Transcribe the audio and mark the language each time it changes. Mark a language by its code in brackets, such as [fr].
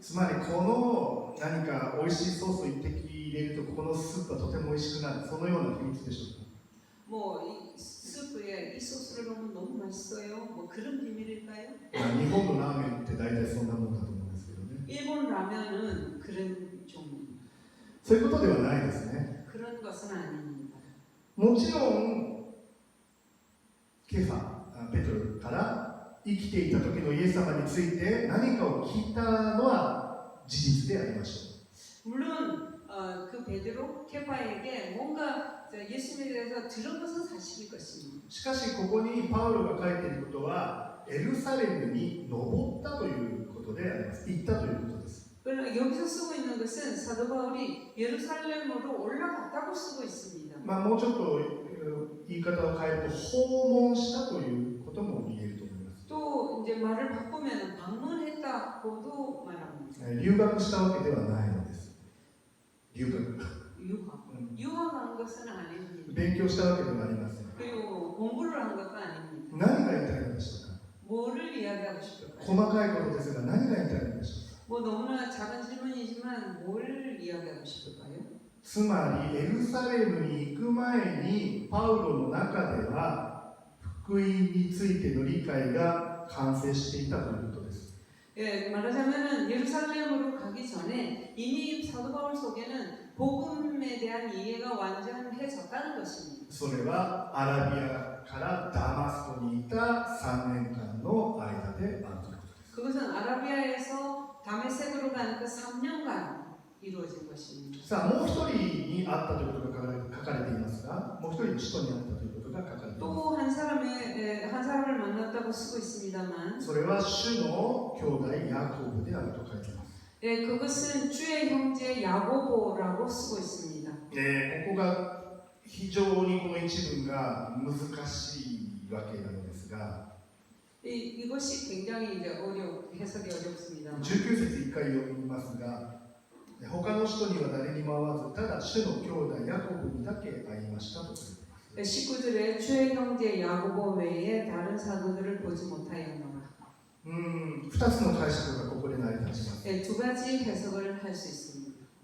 [ja] つまりこの何か美味しいソースを一滴入れるとこのスープはとても美味しくなる、そのような秘密でしょうか。 [ko] 뭐 이 스프에 이 소스를 넣으면 너무 맛있어요. 뭐 그런 비밀일까요? [ja] 日本のラーメンって大体そんなもんだと思うんですけどね。 [ko] 일본 라면은 그런 종류입니다. [ja] そういうことではないですね。 [ko] 그런 것은 아닙니다. [ja] もちろんケファ、ペトロから生きていた時のイエス様について何かを聞いたのは事実でありましょ [ko] 물론 그 베드로 케파에게 뭔가 예수님에 대해서 들은 것은 사실일 것입니다. [ja] う。しかしここにパウロが書いていることはエルサレムに登ったということであります。行ったということです。 [ko] 그러나 여기서 쓰고 있는 것은 사도 바울이 예루살렘으로 올라갔다고 쓰고 있습니다. [ja] もうちょっと言い方を変えると訪問したということも言えると思います。 [ko] 또 이제 말을 바꾸면 방문했다고도 말합니다. [ja] 留学したわけではないのです。留学。 [ko] 유학한 것은 아닙니다. [ja] 勉強したわけではありません。 [ko] 그리고 공부를 한 것도 아닙니다. [ja] 何が言いたいのでしょうか。 [ko] 뭐를 이야기하고 싶을까요? [ja] 細かいことですが何が言いたいのでしょうか。 [ko] 뭐 너무나 작은 질문이지만 뭘 이야기하고 싶을까요? [ja] つまりエルサレムに行く前にパウロの中では福音についての理解が完成していたということです。 [ko] 예, 말하자면은 예루살렘으로 가기 전에 이미 사도 바울 속에는 복음에 대한 이해가 완전해졌다는 것입니다. [ja] それはアラビアからダマスコにいた3年間の間であるということです。 [ko] 그것은 아라비아에서 다메섹으로 가는 그 3년간 이루어진 것입니다. [ja] さあもう一人に会ったということが書かれていますが、もう一人の使徒に会ったということが書かれています。 [ko] 또 한 사람을 만났다고 쓰고 있습니다만 [ja] それは主の兄弟ヤコブであると書いています。 [ko] 예, 그것은 주의 형제 야고보라고 쓰고 있습니다. [ja] ここが非常にこの一文が難しいわけなのですが、 [ko] 이것이 굉장히 이제 해석이 어렵습니다. [ja] 19節一回読みますが、他の人には誰にも会わず、ただ主の兄弟ヤコブにだけ会いましたと書いています。 [ko] 19절에 주의 형제 야고보 외에 다른 사도들을 보지 못하였노라. [ja] 2つの解釈がここで成り立ちます。 [ko] 두 가지 해석을 할 수 있습니다.